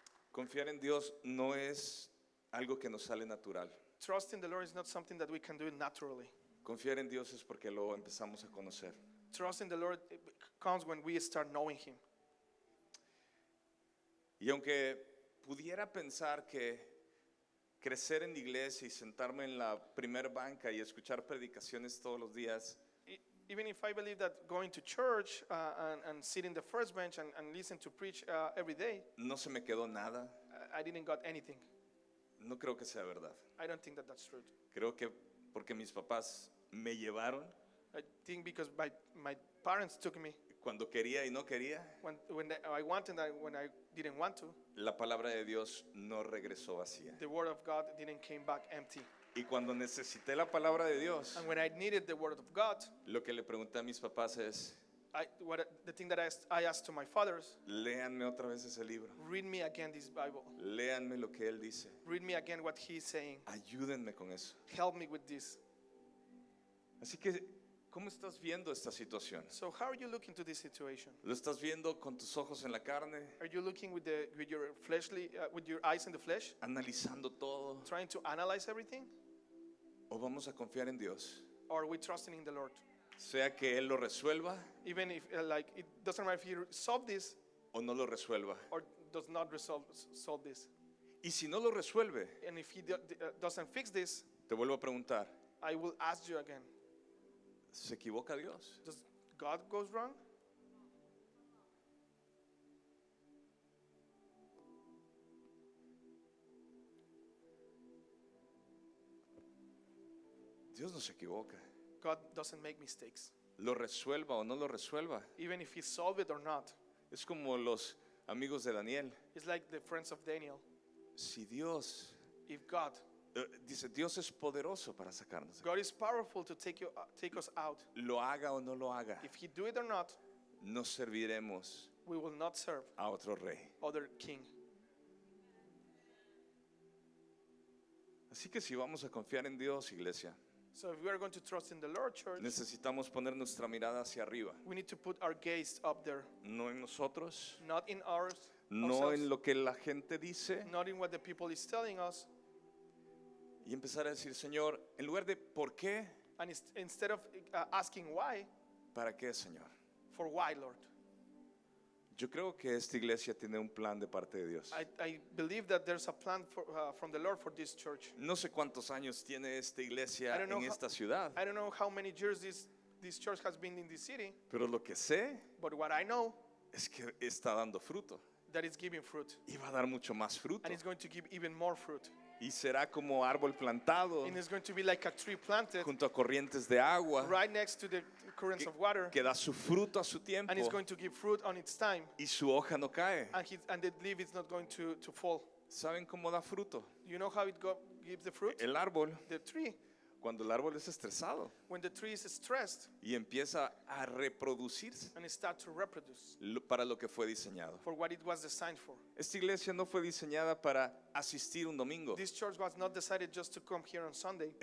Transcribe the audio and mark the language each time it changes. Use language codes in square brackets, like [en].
[es] Confiar en Dios no es algo que nos sale natural. [en] Trust in the Lord is not something that we can do naturally. [es] Confiar en Dios es porque lo empezamos a conocer. [en] Trust in the Lord comes when we start knowing Him. [es] Y aunque pudiera pensar que crecer en la iglesia y sentarme en la primer banca y escuchar predicaciones todos los días [en] Even if I believe that going to church and sit in the first bench and listen to preach every day, [es] no se me quedó nada, [en] I didn't got anything. [es] no creo que sea verdad. [en] I don't think that that's true. [es] Creo que porque mis papás me llevaron [en] I think because my parents took me [es] cuando quería y no quería, [en] when I wanted and when I didn't want to. [es] la palabra de Dios no regresó vacía. [en] The word of God didn't came back empty. [es] Y cuando necesité la palabra de Dios, [en] And when I needed the word of God, [es] lo que le pregunté a mis papás es, [en] the thing that I asked to my fathers, [es] léanme otra vez ese libro, [en] read me again this Bible. [es] léanme lo que él dice, [en] Read me again what He's saying. [es] ayúdenme con eso. [en] Help me with this. [es] Así que, ¿cómo estás viendo esta situación? [en] So how are you looking to this situation? [es] ¿Lo estás viendo con tus ojos en la carne, [en] Are you looking with your fleshly, with your eyes in the flesh, [es] analizando todo? [en] trying to analyze everything, [es] ¿O vamos a confiar en Dios? [en] or are we trusting in the Lord? [es] Sea que Él lo resuelva [en] Even if like it doesn't matter if He solve this [es] o no lo resuelva. [en] or does not solve this, [es] Y si no lo resuelve, [en] and if He doesn't fix this, [es] te vuelvo a preguntar, [en] I will ask you again: [es] ¿se equivoca Dios? [en] does God goes wrong? [es] Dios no se equivoca. [en] God doesn't make mistakes, [es] Lo resuelva o no lo resuelva. [en] even if He solve it or not. [es] Es como los amigos de Daniel. [en] It's like the friends of Daniel. [es] Si Dios, [en] If God [es] dice, Dios es poderoso para sacarnos. [en] God is powerful to take us out. [es] Lo haga o no lo haga, [en] If He do it or not, [es] no serviremos [en] we will not serve [es] a otro rey. [en] other king. [es] Así que si vamos a confiar en Dios, iglesia, [en] So if we are going to trust in the Lord, church, [es] necesitamos poner nuestra mirada hacia arriba, [en] we need to put our gaze up there, [es] no en nosotros, [en] not in ours, [es] no [en] ourselves, [es] en lo que la gente dice, [en] not in what the people is telling us, [es] y empezar a decir, Señor, en lugar de ¿por qué? [en] and instead of asking why, [es] ¿Para qué, Señor? [en] for why, Lord. [es] Yo creo que esta iglesia tiene un plan de parte de Dios. [en] I believe that there's a plan from the Lord for this church. [es] No sé cuántos años tiene esta iglesia [en] I don't know [es] en [en] how- [es] esta ciudad, [en] I don't know how many years this church has been in this city, [es] pero lo que sé [en] but what I know, [es] es que está dando fruto [en] that it's giving fruit, [es] y va a dar mucho más fruto [en] and it's going to give even more fruit. [es] y será como árbol plantado [en] And it's going to be like a tree planted [es] junto a corrientes de agua [en] right next to the currents of water, [es] que da su fruto a su tiempo [en] and it's going to give fruit on its time, [es] y su hoja no cae. [en] and the leaf is not going to fall. [es] ¿Saben cómo da fruto? [en] You know how it gives the fruit? [es] El árbol, [en] The tree. [es] cuando el árbol es estresado [en] When the tree is stressed [es] y empieza a reproducirse [en] and it starts to reproduce [es] para lo que fue diseñado. [en] for what it was designed for. [es] Esta iglesia no fue diseñada para asistir un domingo. [en] This church was not decided just to come here on Sunday.